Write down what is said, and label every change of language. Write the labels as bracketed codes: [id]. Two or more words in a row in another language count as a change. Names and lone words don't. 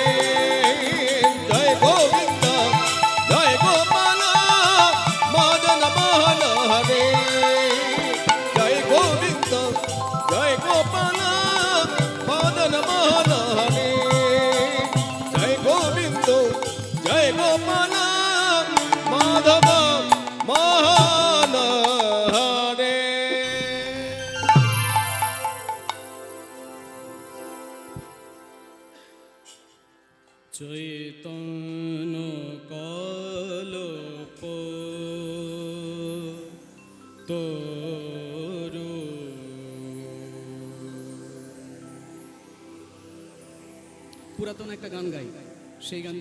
[hi] जय गोविंद जय गोपाल मदन मोहन हरे जय गोविंद जय गोपाल मदन मोहन हरे जय गोविंद जय गोपाल माधव मोहन हरे [bn] चैतन्य कल्प तरु পুরাতন একটা গান গাই সেই গান